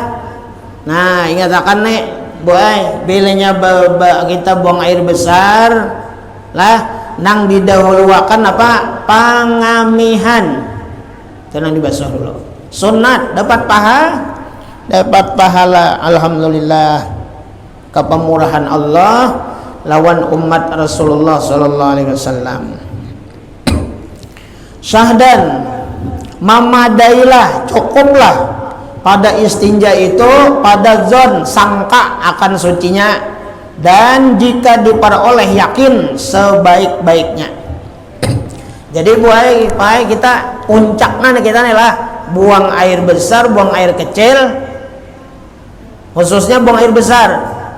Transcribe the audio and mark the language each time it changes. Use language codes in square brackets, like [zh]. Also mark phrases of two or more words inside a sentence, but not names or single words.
[bjn] Nah ingatakan nih boy, bilanya kita buang air besar lah, nang didahuluakan apa? Pangamihan. Itu nang dibasuh dulu. Sunat dapat pahala. Alhamdulillah, kepemurahan Allah lawan umat Rasulullah [ar] sallallahu alaihi wasallam. [bjn] Syahdan, mamadailah, cukuplah pada istinja itu pada zon sangka akan sucinya, dan jika diperoleh yakin sebaik-baiknya. Jadi buai kita puncaknya kita nih lah, buang air besar, buang air kecil, khususnya buang air besar.